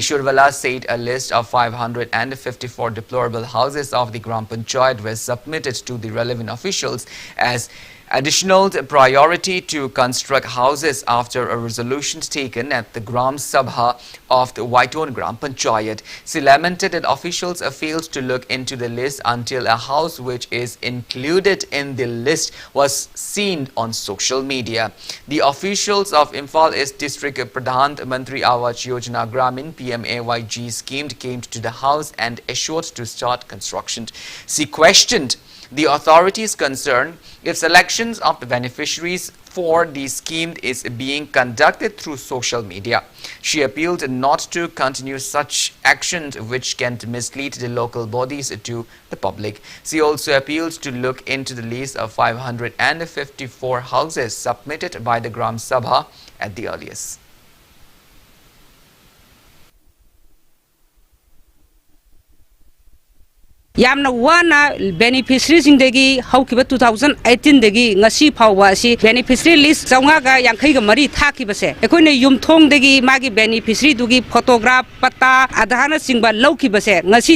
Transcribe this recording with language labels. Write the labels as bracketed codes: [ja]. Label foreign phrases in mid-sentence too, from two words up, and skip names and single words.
[en] Shurvala said a list of 554 deplorable houses of the Gram Panchayat was submitted to the relevant officials as additional priority to construct houses after a resolution taken at the Gram Sabha of the Whitehorn Gram Panchayat. She lamented that officials failed to look into the list until a house which is included in the list was seen on social media. The officials of Imphal East District Pradhan Mantri Awas Yojana Gramin PMAYG scheme came to the house and assured to start construction. She questioned the authorities concerned if selections of the beneficiaries for the scheme is being conducted through social media. She appealed not to continue such actions which can mislead the local bodies to the public. She also appealed to look into the list of 554 houses submitted by the Gram Sabha at the earliest. [mni] Yamna wana beneficiaries indegi haukiba 2018 degi ngasi phawwa si [en] beneficiary list [mni] chawnga ga yankhai ga mari thaki base ekoine yumthong degi magi beneficiary dugi photograph pata adhana singba lauki base ngasi